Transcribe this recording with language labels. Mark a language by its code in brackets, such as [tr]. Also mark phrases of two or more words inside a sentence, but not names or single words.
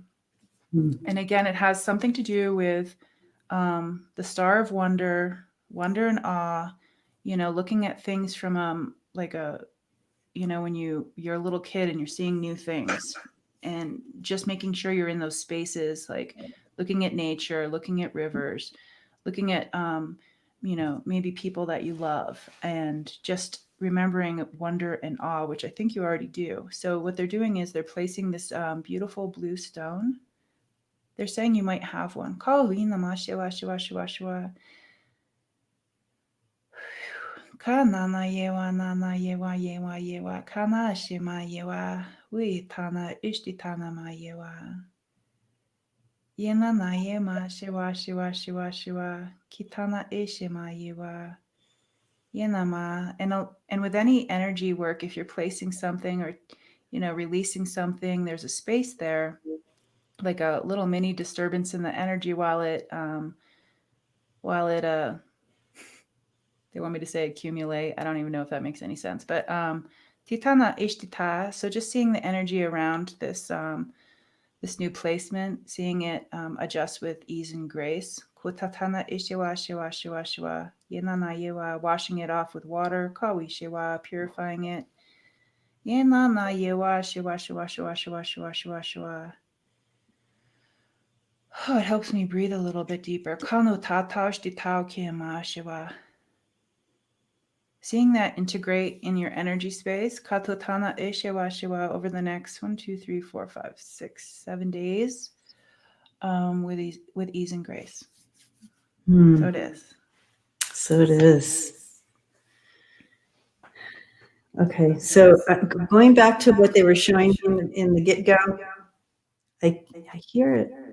[en] And again, it has something to do with the star of wonder and awe, looking at things from like a, when you're a little kid and you're seeing new things, and just making sure you're in those spaces, like looking at nature, looking at rivers, looking at maybe people that you love, and just remembering wonder and awe, which I think you already do. So what they're doing is they're placing this beautiful blue stone. They're saying you might have one. Kana yewa nana yewa yewa yewa kana shima yewa we tana ishtitana ma yewa yena na yema shiwa shiwa shiwa shiwa kitana ishima yewa yena ma. And with any energy work, if you're placing something or releasing something, there's a space there, like a little mini disturbance in the energy while it they want me to say accumulate. I don't even know if that makes any sense, but titana ishtita. So just seeing the energy around this this new placement, seeing it adjust with ease and grace. Kutatana ishiwa shiwa shiwa shiwa. Yenana yewa, washing it off with water. Kawi shiwa, purifying it. Yenana yewa shiwa shiwa shiwa shiwa shiwa shiwa shiwa. Oh, it helps me breathe a little bit deeper. Kano tatao shtitao kiyama shiwa. Seeing that integrate in your energy space, katotana ishiwa shiwa, over the next 1, 2, 3, 4, 5, 6, 7 days, with ease and grace. So it is. So it is. Okay, so going back to what they were showing in the get-go, I hear it.